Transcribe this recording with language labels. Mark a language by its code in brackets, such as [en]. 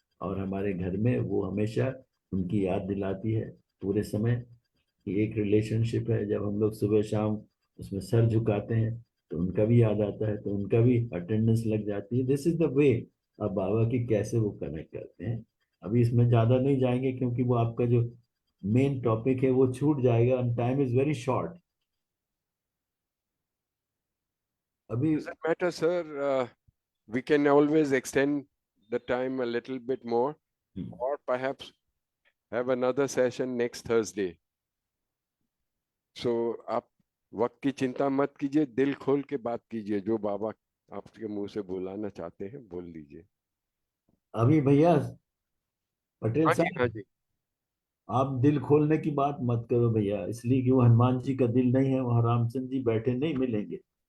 [hi] और हमारे घर में वो हमेशा उनकी याद दिलाती है पूरे समय कि एक रिलेशनशिप है, जब हम लोग सुबह शाम उसमें सर झुकाते हैं तो उनका भी याद आता है, तो उनका भी अटेंडेंस लग जाती है। [en] this is the way [hi] अब बाबा की कैसे वो कनेक्ट करते हैं। अभी इसमें ज्यादा नहीं जाएंगे क्योंकि वो आपका जो मेन टॉपिक है वो छूट जाएगा, [en] And time is very short. [hi] अभी [en] Doesn't matter, sir. We can always extend the time a little bit more, or perhaps have another session next Thursday. [hi] So आप वक्त की चिंता मत कीजिए, दिल खोल के बात कीजिए, जो बाबा आपके मुंह से बुलाना चाहते हैं बोल दीजिए। अभी भैया पटेल हाँ जी, हाँ साहब, जी। आप दिल खोलने की बात मत करो भैया, इसलिए कि वो हनुमान जी का दिल नहीं है, वहां रामचंद्र जी बैठे नहीं मिलेंगे।